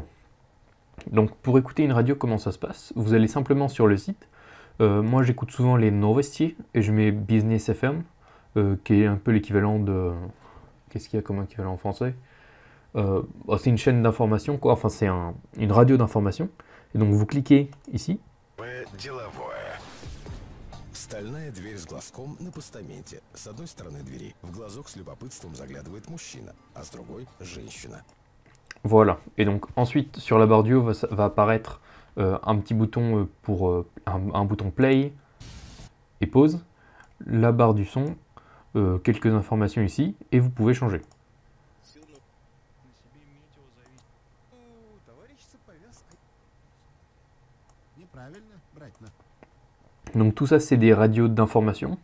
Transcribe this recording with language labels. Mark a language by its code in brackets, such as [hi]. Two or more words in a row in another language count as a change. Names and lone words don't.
[fr] Donc pour écouter une radio, comment ça se passe? Vous allez simplement sur le site. Moi j'écoute souvent les Novosti et je mets Business FM, qui est un peu l'équivalent de... Qu'est-ce qu'il y a comme équivalent en français? C'est une chaîne d'information, quoi. Enfin c'est une radio d'information. Et donc vous cliquez ici. [ru] Стальная дверь с глазком на постаменте. С одной стороны двери в глазок с любопытством заглядывает мужчина, а с другой – женщина. [fr] Voilà. Et donc ensuite sur la barre du haut va apparaître un petit bouton pour un bouton play et pause. La barre du son, quelques informations ici et vous pouvez changer. Donc tout ça c'est des radios d'information.